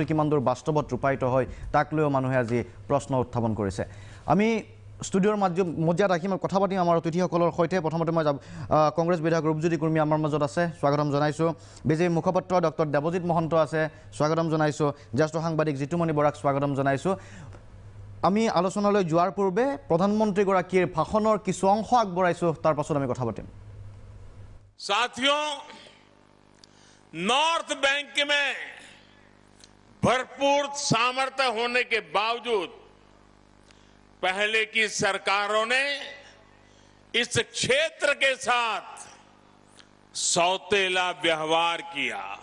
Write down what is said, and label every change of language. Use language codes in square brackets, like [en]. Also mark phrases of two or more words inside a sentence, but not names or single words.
[as] কিমান দূৰ বাস্তৱত ৰূপায়িত হয় তাক লৈও মানুহে আজি প্ৰশ্ন উত্থাপন কৰিছে আমি ষ্টুডিঅ'ৰ মজিয়াত ৰাখি মই কথা পাতিম আমাৰ অতিথিসকলৰ সৈতে প্ৰথমতে মই কংগ্ৰেছ বিধায়ক ৰূপজ্যোতি কুৰ্মী আমাৰ মাজত আছে স্বাগতম জনাইছোঁ বিজেপি মুখপাত্ৰ ডক্টৰ দেৱজিৎ মহন্ত আছে স্বাগতম জনাইছোঁ জ্যেষ্ঠ সাংবাদিক জিতুমণি বৰাক স্বাগতম জনাইছোঁ আমি আলোচনালৈ যোৱাৰ পূৰ্বে প্ৰধানমন্ত্ৰীগৰাকীৰ ভাষণৰ কিছু অংশ আগবঢ়াইছোঁ তাৰ পাছত আমি কথা পাতিম [hi] साथियों नॉर्थ बैंक में भरपूर सामर्थ्य होने के बावजूद पहले की सरकारों ने इस क्षेत्र के साथ सौतेला व्यवहार किया